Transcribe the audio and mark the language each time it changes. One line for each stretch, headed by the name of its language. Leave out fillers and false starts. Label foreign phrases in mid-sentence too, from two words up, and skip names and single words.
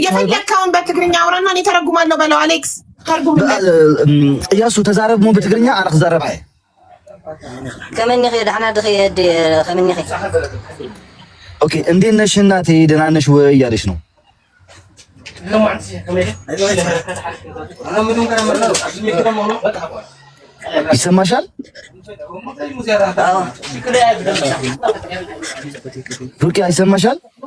Amharic: የፈለከውን በትግርኛ አውራና እኔ ተረጉማለሁ በለው አሌክስ ተርጉምልኝ
Tigrinya: እያሱ ተዛረብ ሞ በትግርኛ አና ተዛረብ አይ ከመን ይሄ ደህና ድኸ ከመን ይሄ
Amharic: ኦኬ እንዴት ነሽ እናቴ ደህና ነሽ ወይ እያለሽ ነው ይሰማሻል ሩቂያ ይሰማሻል